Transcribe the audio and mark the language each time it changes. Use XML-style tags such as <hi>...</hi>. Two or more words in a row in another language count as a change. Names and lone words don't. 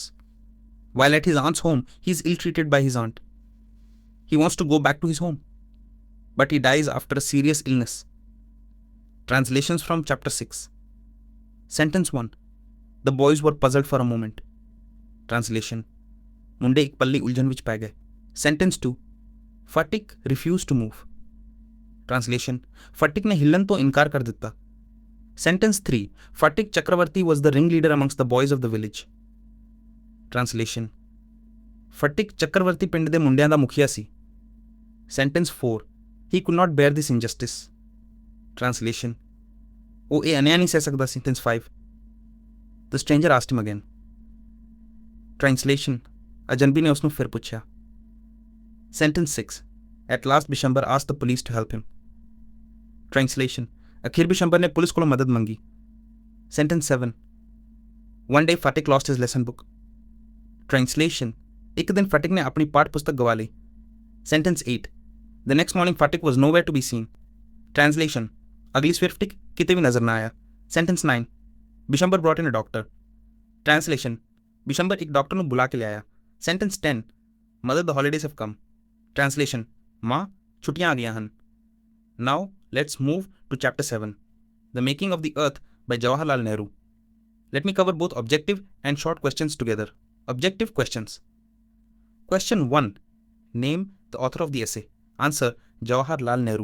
<en>While at his aunt's home, he is ill-treated by his aunt. He wants to go back to his home, but he dies after a serious illness. Translations from chapter 6. Sentence 1. The boys were puzzled for a moment. Translation:</en> <pa>ਮੁੰਡੇ ਇੱਕ ਪੱਲੀ ਉਲਝਣ ਵਿੱਚ ਪੈ ਗਏ.</pa> <en>Sentence 2. Fatik refused to move. Translation:</en> <pa>Fatik ਨੇ ਹਿੱਲਣ ਤੋਂ ਇਨਕਾਰ ਕਰ ਦਿੱਤਾ.</pa> <en>Sentence 3. Fatik Chakravarti was the ringleader amongst the boys of the village. Translation:</en> <pa>Fatik Chakravarti ਪਿੰਡ ਦੇ ਮੁੰਡਿਆਂ ਦਾ ਮੁਖੀਆ ਸੀ.</pa> <en>Sentence 4. He could not bear this injustice. Translation:</en> <pa>ਉਹ ਇਹ ਅਨਿਆਂ ਨਹੀਂ ਸਹਿ ਸਕਦਾ.</pa> <en>Sentence 5. The stranger asked him again. Translation:</en> <pa>ਅਜਨਬੀ ਨੇ ਉਸਨੂੰ ਫਿਰ ਪੁੱਛਿਆ.</pa> <en>Sentence 6. At last Bishambar asked the police to help him. Translation.</en> <pa>ਅਖਿਰ ਬਿਸ਼ੰਬਰ ਨੇ ਪੁਲਿਸ ਕੋ ਮਦਦ ਮੰਗੀ.</pa> <en>Sentence 7. One day Fatik lost his lesson book. Translation.</en> <pa>ਇੱਕ ਦਿਨ ਫਟਿਕ ਨੇ ਆਪਣੀ ਪਾਠ ਪੁਸਤਕ ਗਵਾ ਲਈ.</pa> <en>Sentence 8. The next morning Fatik was nowhere to be seen. Translation.</en> <pa>ਅਗਲੀ ਸਵੇਰ ਫਟਿਕ ਕਿਤੇ ਵੀ ਨਜ਼ਰ ਨਾ ਆਇਆ.</pa> <en>Sentence 9. बिशंबर brought in a doctor. Translation.</en> <pa>ਬਿਸ਼ੰਬਰ ਇੱਕ ਡਾਕਟਰ ਨੂੰ ਬੁਲਾ ਕੇ ਲਿਆਇਆ.</pa> <en>Sentence 10. Mother, the holidays have come. Translation.</en> <pa>ਮਾਂ, ਛੁੱਟੀਆਂ ਆ ਗਿਆ ਹਨ.</pa> <en>Now let's move to chapter 7. The Making of the Earth by Jawaharlal Nehru. Let me cover both objective and short questions together. Objective questions. Question 1. Name the author of the essay. Answer: Jawaharlal Nehru.</en>